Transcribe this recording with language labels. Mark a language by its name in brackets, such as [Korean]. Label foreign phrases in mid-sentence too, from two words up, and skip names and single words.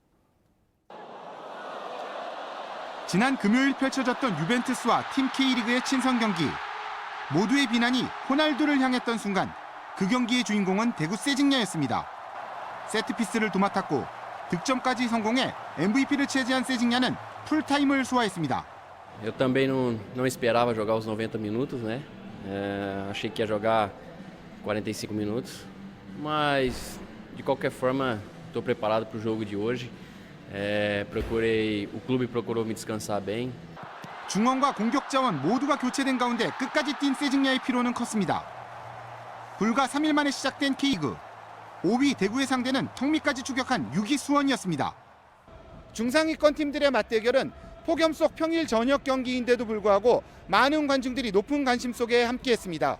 [Korean] 지난 금요일 펼쳐졌던 유벤투스와 팀 K리그의 친선 경기. 모두의 비난이 호날두를 향했던 순간 그 경기의 주인공은 대구 세징야였습니다. 세트피스를 도맡았고 득점까지 성공해 MVP를 차지한 세징야는 풀타임을 소화했습니다. [Portuguese] Eu também não esperava jogar os 90 minutos, né? Achei que ia jogar 45 minutos, mas de qualquer forma estou preparado para o jogo de hoje. O clube procurou me descansar bem. [Korean] 중원과 공격 자원 모두가 교체된 가운데 끝까지 뛴 세징야의 피로는 컸습니다. 불과 3일 만에 시작된 K리그. 5위 대구의 상대는 턱밑까지 추격한 6위 수원이었습니다. 중상위권 팀들의 맞대결은 폭염 속 평일 저녁 경기인데도 불구하고 많은 관중들이 높은 관심 속에 함께했습니다.